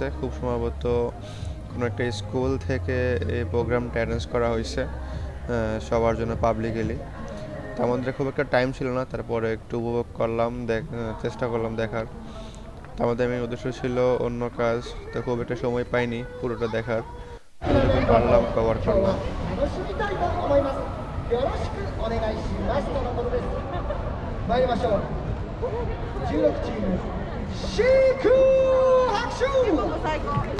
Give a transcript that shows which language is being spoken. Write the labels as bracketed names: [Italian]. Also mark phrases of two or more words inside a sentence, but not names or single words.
[Bangla] খুব সম্ভবত কোনো একটা স্কুল থেকে এই প্রোগ্রামটা অ্যারেঞ্জ করা হয়েছে সবার জন্য পাবলিকলি। তো আমাদের খুব একটা টাইম ছিল না, তারপরে একটু উপভোগ করলাম, চেষ্টা করলাম দেখার। তো আমাদের মেন উদ্দেশ্য ছিল অন্য কাজ, তো খুব একটা সময় পাইনি পুরোটা দেখার। যতটুকু পারলাম কভার করলাম। [Japanese] よろしくお願いしますとのことです。参りましょう。16チーム、シーク拍手。最高。